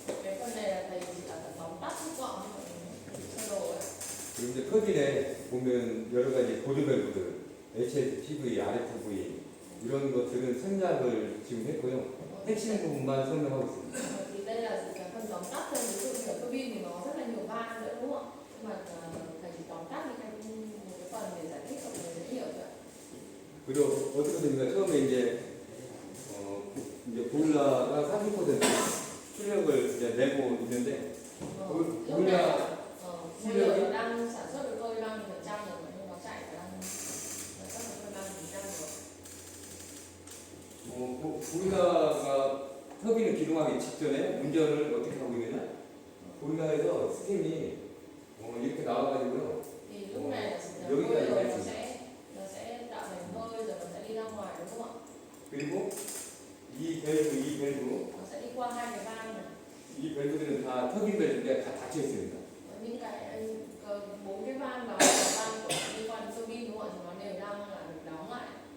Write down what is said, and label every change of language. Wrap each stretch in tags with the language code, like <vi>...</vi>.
<vi>Cái phần này là thầy chỉ là tóm tắt rút gọn sơ đồ ấy.</vi> <ko>그리고 이제 터빈에 보면 여러 가지 보조 밸브들, HSPV, RFV 이런 것들은 생략을 지금 했고요. 핵심 부분만 설명하고 있습니다.</ko> <vi>Thì đây là cái phần tóm tắt thôi, ví dụ như ở turbine thì nó rất là nhiều van nữa, đúng không ạ? Nhưng mà thầy chỉ tóm tắt những cái phần để giải thích cho mọi người dễ hiểu thôi.</vi> <ko>그리고 어떻게 됩니까? 처음에 이제 보일러가 30% 출력을 이제 내고 있는데</ko> <vi>Lúc này boiler đang sản xuất được hơi 30% rồi, nhưng nó chạy đang sản xuất được hơi 30% rồi.</vi> <ko>보일러가 터빈을 기동하기 직전에 운전을 어떻게 하고 있느냐? 보일러에서 스팀이 이렇게 나와가지고요.</ko> <vi>Thì lúc này là</vi> <ko>여기까지</ko> <vi>boiler</vi> <ko>갈 수</ko> <vi>nó</vi> <ko>있습니다.</ko> <vi>sẽ tạo thành hơi rồi nó sẽ đi ra ngoài, đúng không ạ?</vi> <ko>그리고 이 밸브</ko> <vi>Nó sẽ đi qua hai cái van này.</vi> <ko>이 밸브들은 다 터빈 밸브인데 다 닫혀 있습니다.</ko> <vi>Những cái bốn cái van đó là van của đi qua đến turbine, đúng không ạ? Thì nó đều đang là được đóng lại.</vi>